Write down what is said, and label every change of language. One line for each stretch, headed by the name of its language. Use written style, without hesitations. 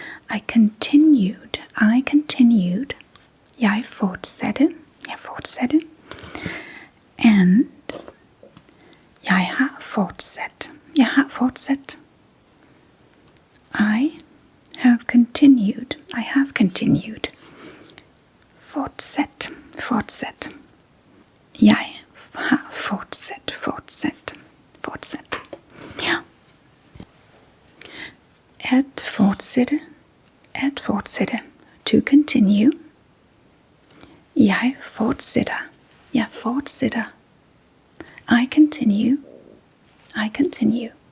English: I continued, I continued.
Danish: Jeg fortsatte, jeg fortsatte. And jeg har fortsat, jeg har fortsat.
English: I have continued, I have continued.
Danish: Fortsat, fortsat. Jeg har fortsat, fortsat, fortsat. Ja. At fortsætte, at fortsætte.
English: To continue.
Danish: Jeg fortsætter, jeg fortsætter.
English: I continue, I continue.